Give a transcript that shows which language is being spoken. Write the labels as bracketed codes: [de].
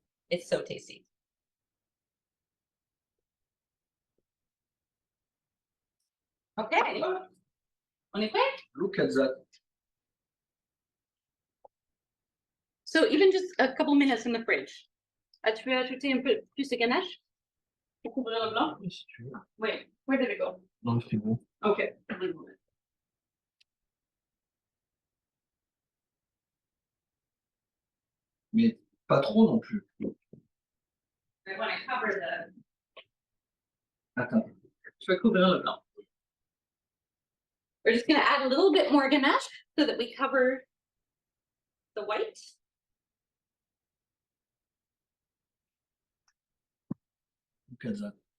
[en] It's so tasty. [fr] Okay. On est prêt? [en] Look at that. So even just a couple minutes in the fridge. [fr] Tu veux ajouter un peu plus de ganache? Pour couvrir le blanc? Oui, si tu veux. [en] Wait, where did it go? [fr] Dans le frigo. [en] Okay. [fr] Mais pas trop non plus. [en] I want to cover the. [fr] Attends. Je vais couvrir le blanc. [en] We're just going to add a little bit more ganache so that we cover the white. Look at that.